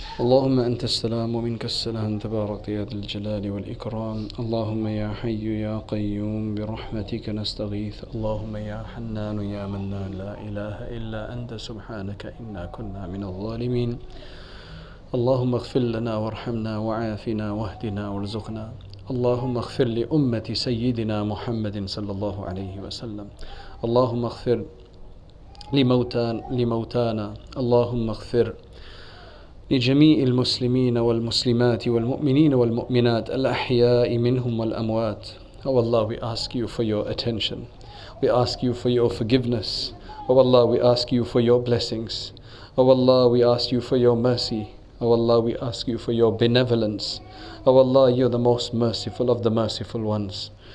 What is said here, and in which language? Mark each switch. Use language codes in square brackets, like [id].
[ar] Allahumma anta as-salam wa minka as-salam tabarakta ya dhal jalali wal ikram. Allahumma ya hayyu ya qayyum bi rahmatika nastaghith. Allahumma ya hannan ya mannan la ilaha illa anta subhanaka inna kunna min al-zalimin. اللهم اغفر لنا وارحمنا وعافنا واهدنا وارزقنا اللهم اغفر لأمة سيدنا محمد صلى الله عليه وسلم. اللهم اغفر لموتانا. اللهم اغفر لجميع المسلمين والمسلمات والمؤمنين والمؤمنات الأحياء منهم والأموات. [en] Oh Allah, we ask you for your attention. We ask you for your forgiveness. Oh Allah, we ask you for your blessings. Oh Allah, we ask you for your mercy. Oh Allah, we ask you for your benevolence. Oh Allah, you're the most merciful of the merciful ones.